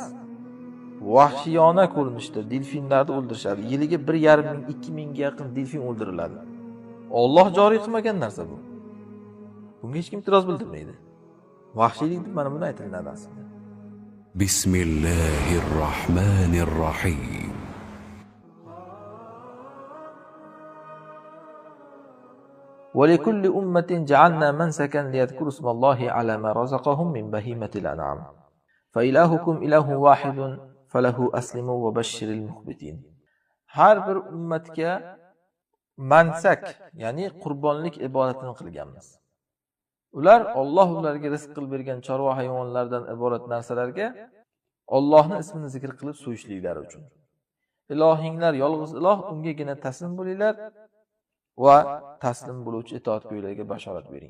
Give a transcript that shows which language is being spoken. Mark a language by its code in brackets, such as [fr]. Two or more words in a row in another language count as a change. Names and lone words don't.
[uz] Vahshiyona ko'rinishda delfinlarni o'ldirishadi. Yiliga 1,5 ming, 2 mingga yaqin delfin o'ldiriladi. Alloh joriy qilmagan narsa bu. Bunga hech kim e'tiroz bildirmaydi. Vahshiylik deb mana buni aytiladi aslida. [ar] بسم الله الرحمن الرحيم. وَلِكُلِّ أُمَّةٍ جَعَلْنَا مَنْسَكًا لِيَذْكُرُوا اسْمَ اللَّهِ عَلَى مَا رَزَقَهُم مِّن بَهِيمَةِ الْأَنْعَامِ فَإِلَٰهُكُمْ إِلَٰهٌ وَاحِدٌ فَلَهُ أَسْلِمُوا وَبَشِّرِ الْمُخْبِتِينَ. [uz] Har bir ummatga mansak, ya'ni qurbonlik ibodatini qilganmiz. Ular Alloh ularga rizq qilib bergan chorva hayvonlardan iborat narsalarga Allohning ismini zikr qilib so'yishliklari uchun. Ilohinglar yolg'iz iloh, ungagina taslim bo'linglar va taslim bo'luvchi itoatgo'ylarga bashorat bering.